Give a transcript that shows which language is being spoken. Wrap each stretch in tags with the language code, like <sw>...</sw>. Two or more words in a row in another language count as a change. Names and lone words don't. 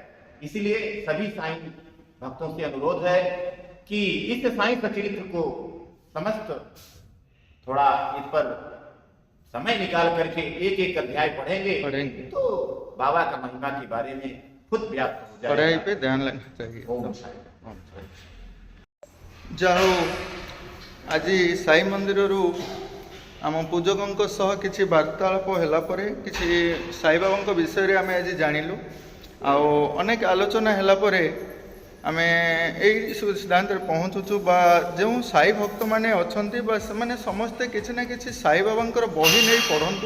<hi>इसीलिए सभी साईं भक्तों से अनुरोध है कि इस साईं सचरित्र को समस्त थोड़ा इस पर समय निकाल करके एक एक अध्याय पढ़ेंगे तो बाबा का महिमा के बारे में खुद व्याप्त हो जाएगा। पढ़ाई पे ध्यान लगना चाहिए। ओम साई राम।</hi> <or>ଯାହା ହଉ ଆଜି ସାଇ ମନ୍ଦିରରୁ ଆମ ପୂଜକଙ୍କ ସହ କିଛି ବାର୍ତ୍ତାଳାପ ହେଲା ପରେ କିଛି ସାଇବାବାଙ୍କ ବିଷୟରେ ଆମେ ଆଜି ଜାଣିଲୁ। ଆଉ ଅନେକ ଆଲୋଚନା ହେଲା ପରେ ଆମେ ଏଇ ସିଦ୍ଧାନ୍ତରେ ପହଞ୍ଚୁଛୁ ବା ଯେଉଁ ସାଇ ଭକ୍ତମାନେ ଅଛନ୍ତି ବା ସେମାନେ ସମସ୍ତେ କିଛି ନା କିଛି ସାଇବାବାଙ୍କର ବହି ନେଇ ପଢ଼ନ୍ତୁ।</or>